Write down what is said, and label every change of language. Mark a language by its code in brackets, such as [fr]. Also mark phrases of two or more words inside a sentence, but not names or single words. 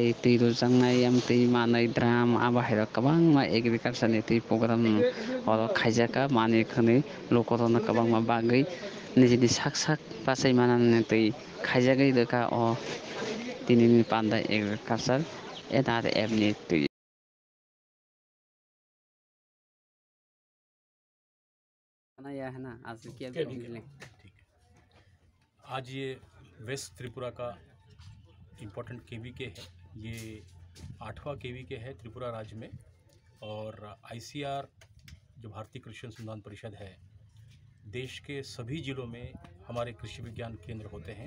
[trp] tui rujaknai tui manui drum abo hairok kwbangma agriculture ni tui program oro khaijaka manui khwnui lukorokno kwbangma bagwi nijini sak sak bachai tui khaijagui rwkha o tinini panda agriculture NRF ni tui [hi] या है ना आज क्या ठीक है। आज ये वेस्ट त्रिपुरा का इम्पोर्टेंट केवीके है। ये 8वां केवीके है त्रिपुरा राज्य में और आईसीआर जो भारतीय कृषि अनुसंधान परिषद है, देश के सभी ज़िलों में हमारे कृषि विज्ञान केंद्र होते हैं।